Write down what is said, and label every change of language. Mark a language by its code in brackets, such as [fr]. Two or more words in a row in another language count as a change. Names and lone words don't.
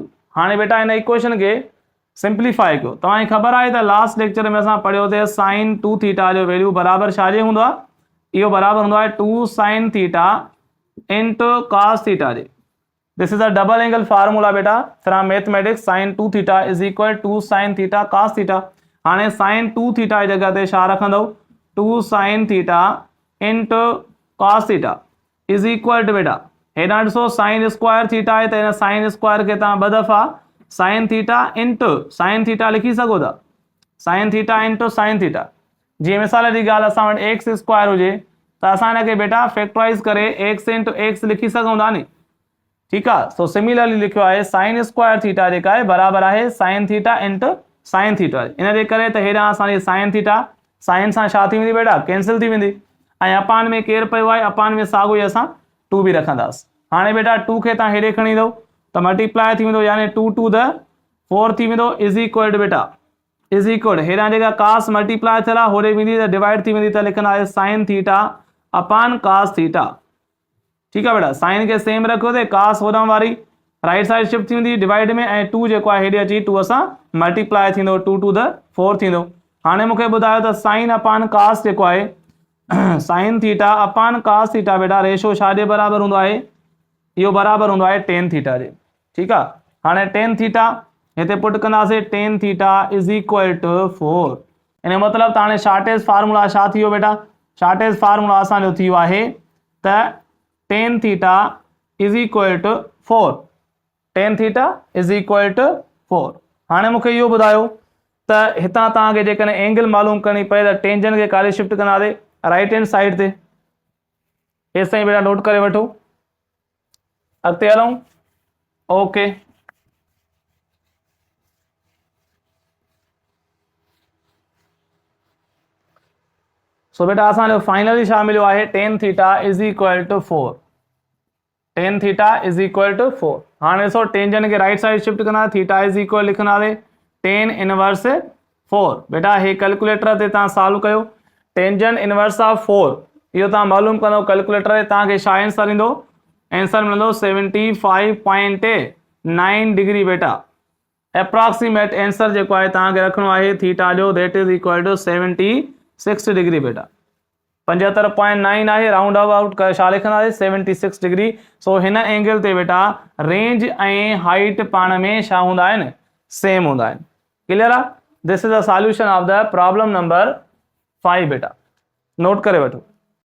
[sd] हाणे बेटा इन इक्वेशन खे सिंप्लीफाई कयो। तव्हांखे ख़बर आहे त [en] last lecture [sd] में असां पढ़ियोसीं [en] sine 2 theta [sd] जो वैल्यू बराबरि छाजे हूंदो आहे, इहो बराबरि हूंदो आहे [en] 2 sine theta into cos theta [sd] जे। [en] this is a double angle formula बेटा from mathematics. sine 2 theta is equal 2 sine theta cos theta. [sd] हाणे [en] sine 2 theta [sd] जी जगह ते छा रखंदव, [en] 2 sine theta into cos theta is equal to [sd] बेटा हेॾां ॾिसो [en] sine square theta [sd] आहे त हिन [en] sine square [sd] खे तव्हां ॿ दफ़ा [en] sine theta into sine theta [sd] लिखी सघो था, [en] sine theta into sine theta. [sd] जीअं मिसाल जी ॻाल्हि असां वटि [en] x square [sd] हुजे त असां हिनखे बेटा फैक्टराइज़ करे [en] x into x [sd] लिखी सघूं था नी, ठीकु आहे। [en] so similarly [sd] लिखियो आहे [en] sine square theta [sd] जेका आहे बराबरि आहे [en] sine theta into sine theta. [sd] इन जे करे त हेॾां असांजी [en] sine theta [sd] साइन सां छा थी वेंदी बेटा, कैंसिल थी वेंदी ऐं अपान में केरु पियो आहे, अपान में साॻियो ई असां 2 बि रखंदासीं। हाणे बेटा 2 खे तव्हां हेॾे खणी ईंदव त मल्टीप्लाई थी वेंदो, यानी [en] 2 to the 4 [sd] थी वेंदो [en] is equal to [sd] बेटा [en] is equal [sd] हेॾां जेका कास मल्टीप्लाई थियल आहे होॾे वेंदी त डिवाइड थी वेंदी, त लिखंदासीं [en] sine theta [sd] अपान [en] cos theta. [sd] ठीकु आहे बेटा, साइन खे सेम रखियो ते कास होॾां वारी [en] right side [sd] शिफ्ट थी वेंदी डिवाइड में, ऐं 2 जेको आहे हेॾे अची 2 असां मल्टीप्लाई थींदो [en] 2 to the 4 [sd] थींदो। हाणे मूंखे ॿुधायो त साइन अपान कास जेको आहे [en] sine theta [sd] अपान [en] cos theta [sd] बेटा रेशो छाजे बराबरि हूंदो आहे, इहो बराबरि हूंदो आहे [en] tan theta [sd] जे। ठीकु आहे, हाणे [en] tan theta [sd] हिते पुट कंदासीं, [en] tan theta is equal to 4. [sd] इन जो मतिलबु त हाणे [en] shortage formula [sd] छा थी वियो बेटा, [en] shortage formula [sd] असांजो थी वियो आहे त [en] tan theta is equal to 4, tan theta is equal to 4. [sd] हाणे मूंखे इहो ॿुधायो त हितां तव्हांखे जेकॾहिं एंगल मालूम करणी पए त टेंजन खे काॾे शिफ्ट कंदासीं, [en] right hand side [sd] ते। हेसि ताईं बेटा नोट करे वठो, अॻिते हलूं। [en] OK, so [sd] बेटा असांजो फाइनली छा मिलियो आहे, [en] tan theta is equal to 4, tan theta is equal to 4. [sd] हाणे ॾिसो टेंजन खे [en] right side [sd] शिफ्ट कंदा, [en] theta is equal [sd] लिखंदासीं [en] tan inverse 4. [sd] बेटा हे कैलकुलेटर ते तव्हां सॉल्व कयो, [en] tangent inverse of 4 [sd] इहो तव्हां मालूम कंदो कैलकुलेटर ते, तव्हांखे छा आंसर ईंदो, आंसर मिलंदो 75.9 डिग्री बेटा। [en] approximate answer [sd] जेको आहे तव्हांखे रखिणो आहे थीटा जो, [en] that is equal to 76 degree [sd] बेटा। 75.9 आहे, [en] round about [sd] करे छा लिखंदासीं 76 डिग्री। सो हिन एंगल ते बेटा रेंज ऐं हाइट पाण में छा हूंदा आहिनि, सेम हूंदा आहिनि। क्लियर आहे, [en] this is the solution of the problem number 5 बेटा, [sd] नोट करे वठो।